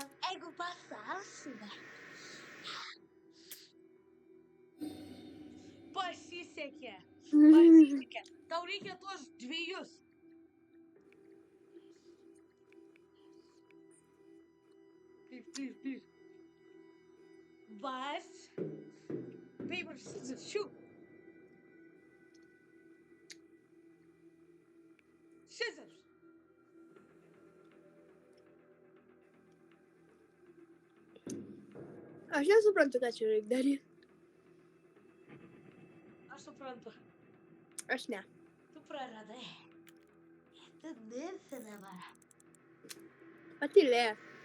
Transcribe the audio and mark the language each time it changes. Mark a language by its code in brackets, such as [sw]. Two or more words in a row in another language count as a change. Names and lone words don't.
[lt] Jeigu pasausime. Pasisekė. Tau reikia tuos 2. [en] Please. But paper, scissors, shoot. Scissors. [lt] Aš nesuprantu, ką čia reikia daryti. Aš suprantu. Aš ne. Tu praradai. Tu dirsi dabar. Patylėk.